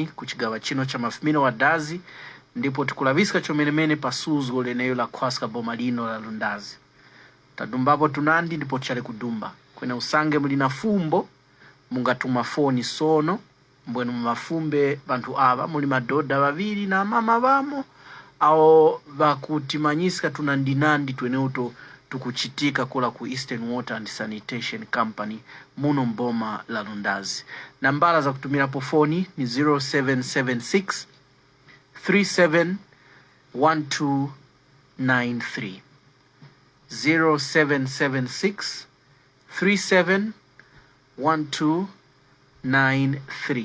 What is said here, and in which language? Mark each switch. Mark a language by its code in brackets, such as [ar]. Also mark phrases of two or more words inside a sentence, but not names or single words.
[tum] kuchigawa chino cha mafumino wa dazi ndipo tukulavisika chomenemene pasuzgo leneyo la kwaska bomalino la Lundazi tadumbapo tunandi ndipo chale kudumba kwena usange mulina fumbo mungatuma foni sono mbwenu mafumbe bantu aba muli madoda vaviri na mama vamo au vakutimanyisika tunandinandi tweneuto tukuchitika kula ku Eastern Water and Sanitation Company muno mboma la Lundazi. Nambala za kutumira po foni ni 0776 371293 0776 371293.